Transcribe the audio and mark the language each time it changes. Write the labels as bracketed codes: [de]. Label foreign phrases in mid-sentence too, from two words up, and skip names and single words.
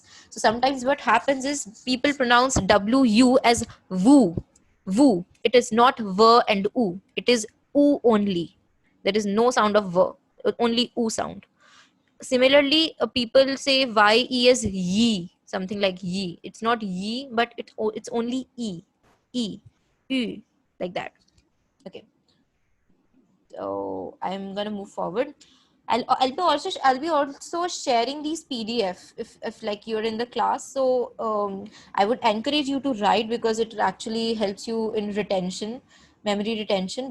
[en] So sometimes what happens is people pronounce W-U as woo. Woo. It is not V and U. It is U only. There is no sound of V. Only U sound. Similarly, people say Y-E as ye. Something like ye. It's not ye, but it's only E. E. U. Like that. Okay. So I'm gonna move forward. I'll be also sharing these PDF if like you're in the class. So I would encourage you to write because it actually helps you in retention, memory retention.